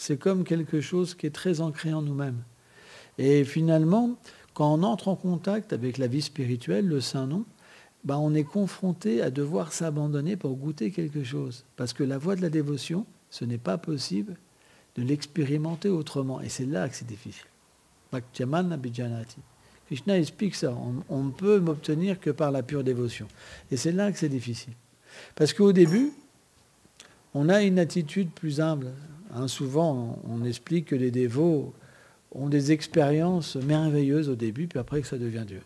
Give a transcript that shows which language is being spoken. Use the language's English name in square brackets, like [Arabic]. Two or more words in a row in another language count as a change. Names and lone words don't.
[French] C'est comme quelque chose qui est très ancré en nous-mêmes. Et finalement, quand on entre en contact avec la vie spirituelle, le Saint-Nom, ben on est confronté à devoir s'abandonner pour goûter quelque chose. Parce que la voie de la dévotion, ce n'est pas possible de l'expérimenter autrement. Et c'est là que c'est difficile. [Sanskrit] भक्त्या माम् अभिजानाति. [French] Krishna explique ça. On ne peut m'obtenir que par la pure dévotion. Et c'est là que c'est difficile. Parce qu'au début, on a une attitude plus humble. Souvent, on explique que les dévots ont des expériences merveilleuses au début, puis après que ça devient dur.